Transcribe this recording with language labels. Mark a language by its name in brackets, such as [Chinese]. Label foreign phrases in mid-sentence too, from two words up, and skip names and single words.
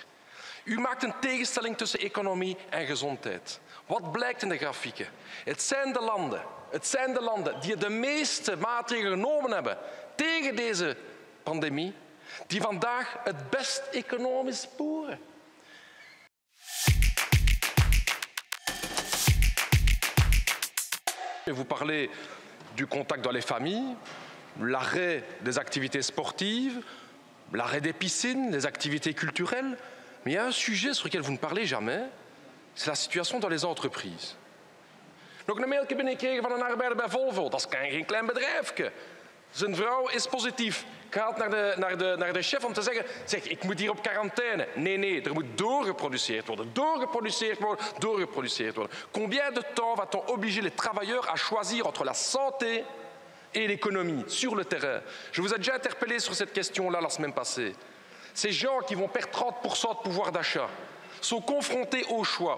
[Dutch] U maakt een tegenstelling tussen economie en gezondheid. Wat blijkt in de grafieken? Het zijn de landen die de meeste maatregelen genomen hebben tegen deze pandemie, die vandaag het best economisch boeren. [French] Vous parlez du contact dans les familles, l'arrêt des activités sportives, l'arrêt des piscines, des activités culturelles. Mais il y a un sujet sur lequel vous ne parlez jamais, c'est la situation dans les entreprises. [Dutch] Nog een mailje binnengekregen van een arbeider bij Volvo. Dat is geen klein bedrijfje. Zijn vrouw is positief. Gaat naar de chef om te zeggen, zeg, ik moet hier op quarantaine. Nee, er moet doorgeproduceerd worden. [French] Combien de temps va-t-on obliger les travailleurs à choisir entre la santé et l'économie sur le terrain? Je vous ai déjà interpellé sur cette question-là la semaine passée. Ces gens qui vont perdre 30% de pouvoir d'achat sont confrontés au choix.